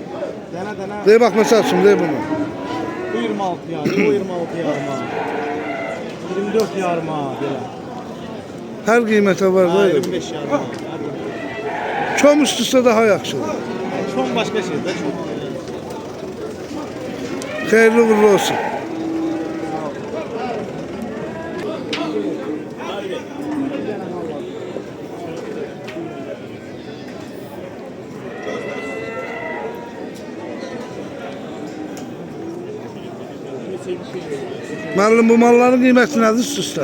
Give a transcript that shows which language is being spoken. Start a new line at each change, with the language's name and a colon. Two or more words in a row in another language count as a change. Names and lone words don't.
Azerbaijani: Dənə. De bax, məsəl üçün, de bunu. Bu 26 yarım, bu 26 yarıma. 24 yarıma belə. Hər qiymətə var da. 25 yarıma. Çom üstüsə daha yaxşıdır.
Turkish: Çok başka şey de çok.
Azerbaijani: Xeyirli uğurlu olsun. Müəllim, bu malların qiyməti nədir üst-üstə?